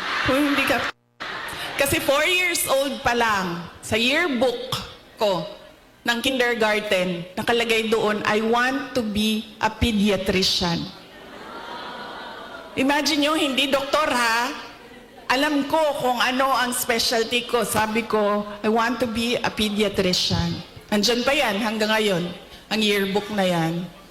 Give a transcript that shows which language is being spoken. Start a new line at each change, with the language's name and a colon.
Filipino: Hindi ka. Kasi 4 years old pa lang, sa yearbook ko ng kindergarten, nakalagay doon,
English: I want to be a pediatrician.
Filipino: Imagine nyo, hindi doktor ha, alam ko kung ano ang specialty ko. Sabi ko,
English: I want to be a pediatrician.
Filipino: Andyan pa yan hanggang ngayon, ang yearbook na yan.